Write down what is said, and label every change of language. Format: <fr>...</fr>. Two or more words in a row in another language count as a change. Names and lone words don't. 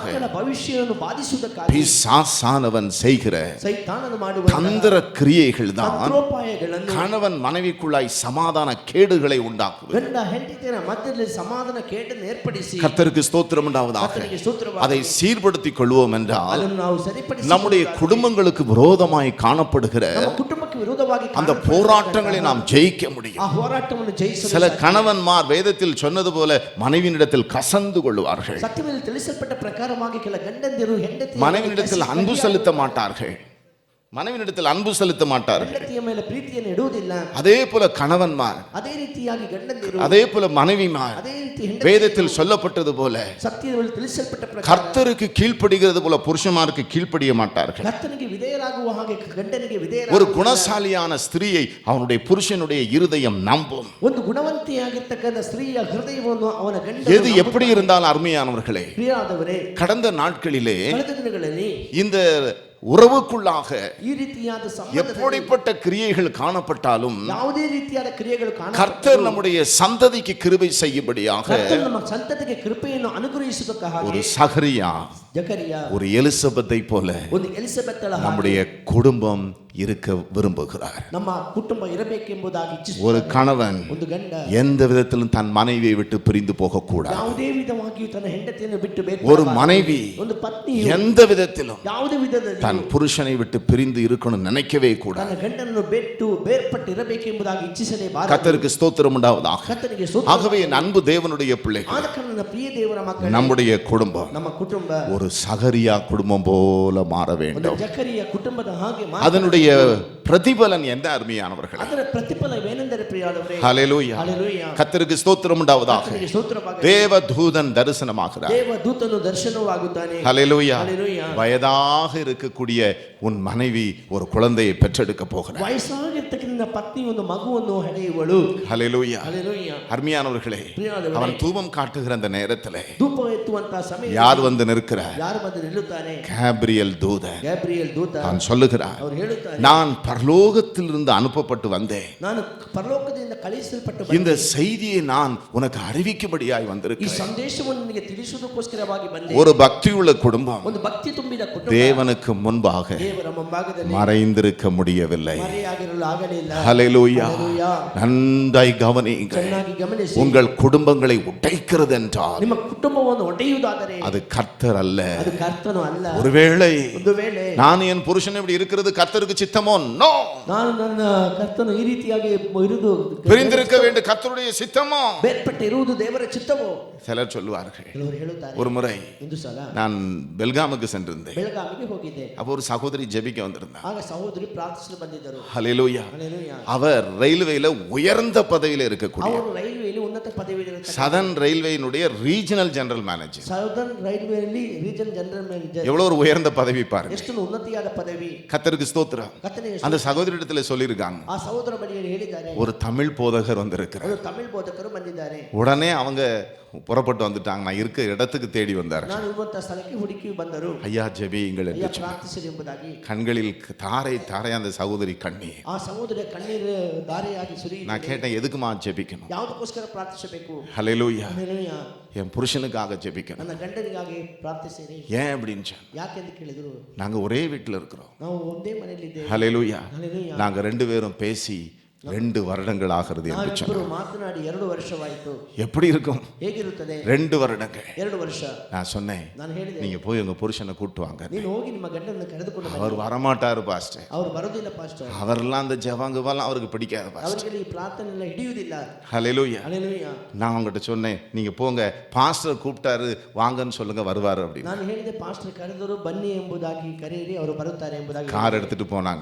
<kn>ಮಕ್ಕಳ ಭವಿಷ್ಯವನ್ನು ಬಾಧಿಸುವುದಕ್ಕಾಗಿ</kn> <ta>பிசாசானவன் செய்கிற</ta> <kn>ಸೈತಾನನು ಮಾಡುವ</kn> <ta>தந்திர கிரியைகள் தான்</ta> <kn>ತಂತ್ರೋಪಾಯಗಳನ್ನು</kn> <ta>கணவன் மனைவிக்குள்ளாய் சமாதான கேடுகளை உண்டாக்குவது.</ta> <kn>ಗಂಡ ಹೆಂಡತಿಯರ ಮಧ್ಯದಲ್ಲಿ ಸಮಾಧಾನ ಕೇಡನ್ನು ಏರ್ಪಡಿಸಿ,</kn> <ta>கர்த்தருக்கு ஸ்தோத்திரம் உண்டாவதாக.</ta> <kn>ಕರ್ತನಿಗೆ ಸ್ತೋತ್ರವಾಗಲಿ.</kn> <ta>அதை சீர்படுத்திக் கொள்வோம் என்றால்,</ta> <kn>ಅದನ್ನು ನಾವು ಸರಿಪಡಿಸಿ</kn> <ta>நம்முடைய குடும்பங்களுக்கு விரோதமாய் காணப்படுகிற</ta> <kn>ನಮ್ಮ ಕುಟುಂಬಕ್ಕೆ ವಿರೋಧವಾಗಿ</kn> <ta>அந்த போராட்டங்களை நாம் ஜெயிக்க முடியும்.</ta> <kn>ಆ ಹೋರಾಟವನ್ನು ಜಯಿಸಲು</kn> <ta>சில கணவன்மார் வேதத்தில் சொன்னது போல மனைவியிடத்தில் கசந்து கொள்வார்கள்,</ta> <kn>ಸತ್ಯದಲ್ಲಿ ತಿಳಿಸಲ್ಪಟ್ಟ ಪ್ರಕಾರವಾಗಿ ಕೆಲ ಗಂಡಂದಿರು ಹೆಂಡತಿ</kn> <ta>மனைவியிடத்தில் அன்பு செலுத்த மாட்டார்கள், மனைவியிடத்தில் அன்பு செலுத்த மாட்டார்கள்.</ta> <kn>ಹೆಂಡತಿಯ ಮೇಲೆ ಪ್ರೀತಿಯನ್ನು ಇಡುವುದಿಲ್ಲ.</kn> <ta>அதே போல கணவன்மார்,</ta> <kn>ಅದೇ ರೀತಿಯಾಗಿ ಗಂಡಂದಿರು,</kn> <ta>அதே போல மனைவிமார்</ta> <kn>ಅದೇ ರೀತಿ ಹೆಂಡತಿ</kn> <ta>வேதத்தில் சொல்லப்பட்டது போல</ta> <kn>ಸತ್ಯದಲ್ಲಿ ತಿಳಿಸಲ್ಪಟ್ಟ ಪ್ರಕಾರ</kn> <ta>கர்த்தருக்கு கீழ்ப்படுகிறது போல புருஷமாருக்கு கீழ்ப்படிய மாட்டார்கள்.</ta> <kn>ಕರ್ತನಿಗೆ ವಿಧೇಯರಾಗುವ ಹಾಗೆ ಗಂಡನಿಗೆ</kn> <ta>ஒரு</ta> <kn>ವಿಧೇಯರಾಗುವ</kn> <ta>குணசாலியான ஸ்திரீயை அவனுடைய புருஷனுடைய இருதயம் நம்பும்.</ta> <kn>ಒಂದು ಗುಣವಂತಿಯಾಗಿರ್ತಕ್ಕಂಥ ಸ್ತ್ರೀಯ ಹೃದಯವನ್ನು ಅವನ ಗಂಡ</kn> <ta>எது எப்படி இருந்தாலும் அருமையானவர்களே,</ta> <kn>ಪ್ರಿಯರಾದವರೇ,</kn> <ta>கடந்த நாட்களிலே</ta> <kn>ಕಳೆದ ದಿನಗಳಲ್ಲಿ</kn> <ta>இந்த உறவுக்குள்ளாக</ta> <kn>ಈ ರೀತಿಯಾದ ಸಂಬಂಧದಲ್ಲಿ</kn> <ta>எப்படிப்பட்ட கிரியைகள் காணப்பட்டாலும்</ta> <kn>ಯಾವುದೇ ರೀತಿಯಾದ ಕ್ರಿಯೆಗಳು</kn> <ta>கர்த்தர் நம்முடைய சந்ததிக்கு கிருபை செய்யும்படியாக</ta> <kn>ಕರ್ತನು ನಮ್ಮ ಸಂತತಿಗೆ ಕೃಪೆಯನ್ನು ಅನುಗ್ರಹಿಸುವುದಕ್ಕೆ</kn> <ta>ஒரு</ta> <kn>ಹಾಗೆ</kn> <ta>சகரியா,</ta> <kn>ಜಕರಿಯ,</kn> <ta>ஒரு எலிசபெத்தை போல</ta> <kn>ಒಂದು ಎಲಿಸಬೆತ್ತಳ ಹಾಗೆ</kn> <ta>நம்முடைய குடும்பம் இருக்க விரும்புகிறார்.</ta> <kn>ನಮ್ಮ ಕುಟುಂಬ ಇರಬೇಕೆಂಬುದಾಗಿ</kn> <ta>ஒரு</ta> <kn>ಇಚ್ಛಿಸುತ್ತಾರೆ.</kn> <ta>கணவன்</ta> <kn>ಒಂದು ಗಂಡ</kn> <ta>எந்த விதத்திலும் தன் மனைவியை விட்டு பிரிந்து போகக்கூடாது.</ta> <kn>ಯಾವುದೇ ವಿಧವಾಗಿಯೂ ತನ್ನ ಹೆಂಡತಿಯನ್ನು ಬಿಟ್ಟು ಬೇರೆ</kn> <ta>ஒரு மனைவி</ta> <kn>ಒಂದು ಪತ್ನಿ</kn> <ta>எந்த விதத்திலும்</ta> <kn>ಯಾವುದೇ ವಿಧದಲ್ಲಿ</kn> <ta>தன் புருஷனை விட்டு பிரிந்து இருக்கணும் நினைக்கவே கூடாது.</ta> <kn>ತನ್ನ ಗಂಡನನ್ನು ಬಿಟ್ಟು ಬೇರ್ಪಟ್ಟು ಇರಬೇಕೆಂಬುದಾಗಿ ಇಚ್ಛಿಸಲೇಬಾರದು.</kn> <ta>கர்த்தருக்கு ஸ்தோத்திரம் உண்டாவதாக.</ta> <kn>ಕರ್ತನಿಗೆ ಸ್ತೋತ್ರ.</kn> <ta>ஆகவே என் அன்பு தேவனுடைய பிள்ளைகள்,</ta> <kn>ಆದ ಕಾರಣ ನನ್ನ ಪ್ರಿಯ ದೇವರ ಮಕ್ಕಳೇ,</kn> <ta>நம்முடைய குடும்பம்</ta> <kn>ನಮ್ಮ ಕುಟುಂಬ</kn> <ta>ஒரு சகரியா குடும்பம் போல மாற</ta> <kn>ಒಂದು</kn> <ta>வேண்டும்.</ta> <kn>ಜಕರಿಯ ಕುಟುಂಬದ ಹಾಗೆ</kn> <ta>அதனுடைய பிரதிபலன் என்ன அருமையானவர்கள்?</ta> <kn>ಅದರ ಪ್ರತಿಫಲವೇನೆಂದರೆ ಪ್ರಿಯರಾದವರೇ,</kn> <ta>ஹல்லேலூயா.</ta> <kn>ಹಲ್ಲೆಲೂಯಾ,</kn> <ta>கர்த்தருக்கு ஸ்தோத்திரம் உண்டாவதாக.</ta> <kn>ಕರ್ತನಿಗೆ ಸ್ತೋತ್ರವಾಗಲಿ.</kn> <ta>தேவதூதன் தரிசனமாகிறார்.</ta> <kn>ದೇವದೂತನು ದರ್ಶನವಾಗುತ್ತಾನೆ.</kn> <ta>ஹல்லேலூயா.</ta> <kn>ಹಲ್ಲೆಲೂಯಾ.</kn> <ta>வயதாக இருக்கக்கூடிய உன் மனைவி ஒரு குழந்தையை பெற்றெடுக்க போகிறார்.</ta> <kn>ವಯಸ್ಸಾಗಿರ್ತಕ್ಕಂಥ ಪತ್ನಿ ಒಂದು ಮಗುವನ್ನು ಹಡೆಯುವಳು.</kn> <ta>ஹல்லேலூயா.</ta> <kn>ಹಲ್ಲೆಲೂಯಾ.</kn> <ta>அருமையானவர்களே,</ta> <kn>ಪ್ರಿಯರಾದವರೇ,</kn> <ta>அவன் தூபம் காட்டுகிற அந்த நேரத்திலே</ta> <kn>ಧೂಪ ಎತ್ತುವಂತಹ ಸಮಯ</kn> <ta>யார் வந்து நிற்கிறார்?</ta> <kn>ಯಾರು ಬಂದು ನಿಲ್ಲುತ್ತಾನೆ?</kn> <ta>கேப்ரியல் தூதன்.</ta> <kn>ಗ್ಯಾಬ್ರಿಯಲ್ ದೂತ</kn> <ta>அவன் சொல்லுகிறார்,</ta> <kn>ಅವರು ಹೇಳುತ್ತಾರೆ,</kn> <ta>நான் பரலோகத்திலிருந்து அனுப்பப்பட்டு வந்தேன்.</ta> <kn>ನಾನು ಪರಲೋಕದಿಂದ ಕಳುಹಿಸಲ್ಪಟ್ಟು</kn> <ta>இந்த செய்தியை நான் உனக்கு அறிவிக்கும்படியாய்</ta> <kn>ಈ</kn> <ta>வந்திருக்கிறேன்.</ta> <kn>ಸಂದೇಶವನ್ನು ನಿನಗೆ ತಿಳಿಸುವುದಕ್ಕೋಸ್ಕರವಾಗಿ ಬಂದೆ.</kn> <ta>ஒரு பக்தியுள்ள குடும்பம்</ta> <kn>ಒಂದು ಭಕ್ತಿ ತುಂಬಿದ ಕುಟುಂಬ</kn> <ta>தேவனுக்கு முன்பாக</ta> <kn>ದೇವರ ಮುಂಭಾಗದಲ್ಲಿ</kn> <ta>மறைந்திருக்க முடியவில்லை.</ta> <kn>ಮರೆಯಾಗಿರಲು ಆಗಲಿಲ್ಲ.</kn> <ta>ஹல்லேலூயா.</ta> <kn>ಹಲ್ಲೆಲೂಯಾ.</kn> <ta>நன்றாய் கவனியுங்கள்.</ta> <kn>ಚೆನ್ನಾಗಿ ಗಮನಿಸಿ.</kn> <ta>உங்கள் குடும்பங்களை உடைக்கிறது என்றால்</ta> <kn>ನಿಮ್ಮ ಕುಟುಂಬವನ್ನು ಒಡೆಯುವುದಾದರೆ</kn> <ta>அது கர்த்தர் அல்ல.</ta> <kn>ಅದು ಕರ್ತನು ಅಲ್ಲ.</kn> <ta>ஒருவேளை</ta> <kn>ಒಂದು ವೇಳೆ</kn> <ta>நான் என் புருஷன் இப்படி இருக்கிறது கர்த்தருக்கு சித்தமோ? நோ.</ta> <kn>ನಾನು ನನ್ನ ಕರ್ತನು ಈ ರೀತಿಯಾಗಿ ಇರುವುದು</kn> <ta>பிரிந்திருக்க வேண்டும் கர்த்தருடைய சித்தமோ?</ta> <kn>ಬೇರ್ಪಟ್ಟು ಇರುವುದು ದೇವರ ಚಿತ್ತವೋ?</kn> <ta>சிலர் சொல்லுவார்கள்.</ta> <kn>ಕೆಲವರು ಹೇಳುತ್ತಾರೆ.</kn> <ta>ஒரு முறை</ta> <kn>ಒಂದು ಸಲ</kn> <ta>நான் பெல்காமுக்கு சென்றிருந்தேன்.</ta> <kn>ಬೆಳಗಾವಿಗೆ ಹೋಗಿದ್ದೆ.</kn> <ta>அப்போ ஒரு சகோதரி ஜெபிக்க வந்திருந்தார்.</ta> <kn>ಆಗ ಸಹೋದರಿ ಪ್ರಾರ್ಥಿಸಲು ಬಂದಿದ್ದರು.</kn> <ta>ஹல்லேலூயா.</ta> <kn>ಹಲ್ಲೆಲೂಯಾ.</kn> <ta>அவர் ரயில்வேல உயர்ந்த பதவியில் இருக்கக்கூடிய</ta> <kn>ಅವರು ರೈಲ್ವೆಯಲ್ಲಿ ಉನ್ನತ ಪದವಿಯಲ್ಲಿ</kn> <ta>சதன் ரயில்வேயினுடைய</ta> <en>regional general manager.</en> <kn>ಸದರ್ನ್ ರೈಲ್ವೆಯಲ್ಲಿ</kn> <en>region general manager.</en> <ta>எவ்வளவு ஒரு உயர்ந்த பதவி பாருங்க.</ta> <kn>ಎಷ್ಟು ಉನ್ನತಿಯಾದ ಪದವಿ.</kn> <ta>கர்த்தருக்கு ஸ்தோத்திரம்.</ta> <kn>ಕರ್ತನಿಗೆ</kn> <ta>அந்த சகோதரிடத்துல சொல்லியிருக்காங்க,</ta> <kn>ಆ ಸಹೋದರ ಬಳಿಯಲ್ಲಿ ಹೇಳಿದ್ದಾರೆ,</kn> <ta>ஒரு தமிழ் போதகர் வந்திருக்கிறார்.</ta> <kn>ಅವರು ತಮಿಳ್ ಬೋಧಕರು ಬಂದಿದ್ದಾರೆ.</kn> <ta>உடனே அவங்க புறப்பட்டு வந்துட்டாங்க. நான் இருக்க இடத்துக்கு தேடி வந்தார்.</ta> <kn>ನಾನು ಇರುವಂತಹ ಸ್ಥಳಕ್ಕೆ ಹುಡುಕಿ ಬಂದರು.</kn> <ta>ஐயா ஜெபியுங்கள்</ta> <kn>ಅಯ್ಯ</kn> <ta>என்று சொன்னார்.</ta> <kn>ಪ್ರಾರ್ಥಿಸಿರಿ ಎಂಬುದಾಗಿ.</kn> <ta>கண்களில் தாரை தாரை அந்த சகோதரி கண்ணீர்.</ta> <kn>ಆ ಸಹೋದರ ಕಣ್ಣೀರು ಧಾರೆಯಾಗಿ</kn> <ta>நான்</ta> <kn>ಸುರಿಯುತ್ತಿದೆ.</kn> <ta>கேட்டேன், எதுக்குமா ஜெபிக்கணும்?</ta> <kn>ಯಾವುದಕ್ಕೋಸ್ಕರ ಪ್ರಾರ್ಥಿಸಬೇಕು?</kn> <ta>ஹல்லேலூயா.</ta> <kn>ಹಲ್ಲೆಲೂಯಾ.</kn> <ta>என் புருஷனுக்காக ஜெபிக்கணும்.</ta> <kn>ನನ್ನ ಗಂಡನಿಗಾಗಿ ಪ್ರಾರ್ಥಿಸಿರಿ.</kn> <ta>ஏன் அப்படின்னு சொன்னேன்.</ta> <kn>ಯಾಕೆಂದು ಕೇಳಿದ್ರು.</kn> <ta>நாங்க ஒரே வீட்டில் இருக்கிறோம்.</ta> <kn>ನಾವು ಒಂದೇ ಮನೆಯಲ್ಲಿದ್ದೇವೆ.</kn> <ta>ஹல்லேலூயா.</ta> <kn>ಹಲ್ಲೆಲೂಯಾ.</kn> <ta>நாங்க 2 பேரும் பேசி 2 வருடங்கள் ஆகிறது என்று</ta> <kn>ನಾವಿಬ್ಬರು</kn> <ta>சொன்னோம்.</ta> <kn>ಮಾತನಾಡಿ 2 ವರ್ಷವಾಯಿತು.</kn> <ta>எப்படி இருக்கும்?</ta> <kn>ಹೇಗಿರುತ್ತದೆ?</kn> <ta>2 வருடங்கள்.</ta> <kn>2 ವರ್ಷ.</kn> <ta>நான் சொன்னேன்,</ta> <kn>ನಾನು ಹೇಳಿದೆ,</kn> <ta>நீங்க போய் உங்க புருஷனை கூட்டு வாங்க.</ta> <kn>ನೀನು ಹೋಗಿ ನಿಮ್ಮ ಗಂಡನನ್ನು ಕರೆದುಕೊಂಡು ಬನ್ನಿ.</kn> <ta>அவர் வரமாட்டாரு பாஸ்டர்.</ta> <kn>ಅವರು ಬರೋದಿಲ್ಲ ಪಾಸ್ಟರ್.</kn> <ta>அவரெல்லாம் அந்த ஜெபங்கெல்லாம் அவருக்கு பிடிக்காது பாஸ்டர்.</ta> <kn>ಅವರಿಗೆ ಈ ಪ್ರಾರ್ಥನೆ ಎಲ್ಲ ಹಿಡಿಯುವುದಿಲ್ಲ.</kn> <ta>ஹல்லேலூயா.</ta> <kn>ಹಲ್ಲೆಲೂಯಾ.</kn> <ta>நான் அவங்ககிட்ட சொன்னேன், நீங்க போங்க, பாஸ்டர் கூப்பிட்டாரு வாங்கன்னு சொல்லுங்க, வருவாரு அப்படின்னு.</ta> <kn>ನಾನು ಹೇಳಿದೆ, ಪಾಸ್ಟರ್ ಕರೆದರು ಬನ್ನಿ ಎಂಬುದಾಗಿ ಕರೆಯಿರಿ, ಅವರು ಬರುತ್ತಾರೆ ಎಂಬುದಾಗಿ.</kn> <ta>கார் எடுத்துட்டு போனாங்க.</ta>